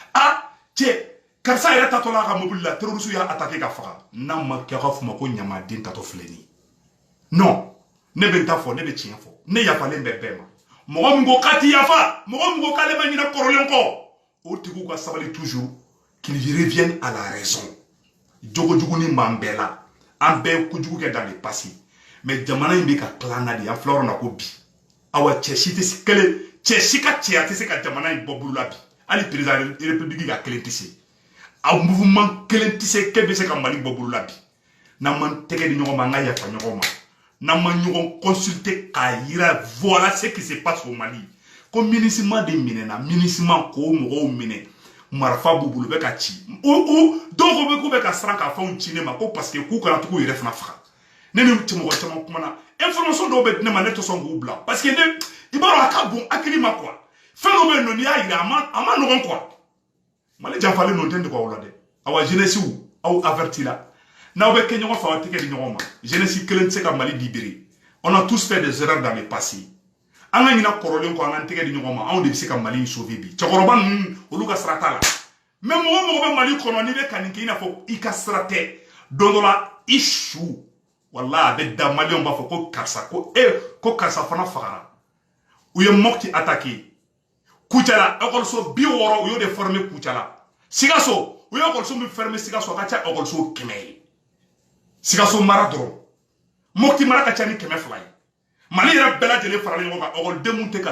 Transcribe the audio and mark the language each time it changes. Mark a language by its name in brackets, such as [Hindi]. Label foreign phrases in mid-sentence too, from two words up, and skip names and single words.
[Bambara] cɛ karisa yɛrɛ tatɔ la a ka mobili la terroriste y'a attaqué ka faga n'a ma kɛ a ka fɔ ma ko ɲamaden tatɔ filɛ nin non ne bɛ n ta fɔ ne bɛ tiɲɛ fɔ ne yafalen bɛ bɛɛ ma mɔgɔ min ko k'a ti yafa mɔgɔ min ko k'ale ma ɲinɛ kɔrɔlen kɔ o tigiw ka sabali [French] toujours qu'ils reviennent à la raison [Bambara] jogojugu ni m'an bɛɛ la an bɛɛ ye kojugu kɛ [French] dans le passé mais [Bambara] jamana in bɛ ka tila an na de an filɛ yɔrɔ la ko bi awa cɛ si tɛ se kelen cɛ si ka cɛya tɛ se ka jamana in bɔ bolo la bi hali [French] président république [Bambara] ka kelen tɛ se a mouvement kelen tɛ se k'e bɛ se ka mali bɔ bolo la bi n'an m'an tɛgɛ di ɲɔgɔn ma an ka yafa ɲɔgɔn ma n'an ma ɲɔgɔn consulter k'a yira [French] voilà ce qui se passe au [Bambara] Mali ko MINUSMA de minɛna MINUSMA k'o mɔgɔw minɛ marifa b'u bolo bɛ ka ci dɔw ko k'u bɛ ka siran ka fɛnw ci ne ma ko [French] parce que [Bambara] k'u kana to k'u yɛrɛ fana faga ne ni mɔgɔ caman kumana information dɔw bɛ di ne ma ne tɛ sɔn k'u bila [French] parce que [Bambara] ne i b'a dɔn a ka bon hakili ma quoi fɛn dɔw bɛ yen nɔ n'i y'a yira a ma nɔgɔn quoi mali janfalen ninnu tɛ nɔgɔ o la dɛ awa jeunesse aw averti la n'aw bɛ kɛ ɲɔgɔn fɛ aw tɛgɛ di ɲɔgɔn ma jeunesse kelen tɛ se ka mali libérer [French] on a tous fait des erreurs dans le passé [Bambara] an ka ɲina kɔrɔlen kɔ an ka tɛgɛ di ɲɔgɔn ma anw de bɛ se ka Mali sauver bi cɛkɔrɔba ninnu olu ka sira t'a la mais mɔgɔ mɔgɔ bɛ Mali kɔnɔ n'i bɛ ka nin kɛ i n'a fɔ i ka sira tɛ don dɔ la i su wala a bɛ da Maliyɛnw b'a fɔ ko karisa ko karisa fana fagara u ye Mopti attaqué Kucala école 60 u y'o de former Kucala Sikaso u ye école min fermer Sikaso a ka ca école 100 ye Sikaso mara dɔrɔn Mopti mara ka ca ni 200 ye Mali yɛrɛ bɛɛ lajɛlen faralen ɲɔgɔn kan école mun tɛ ka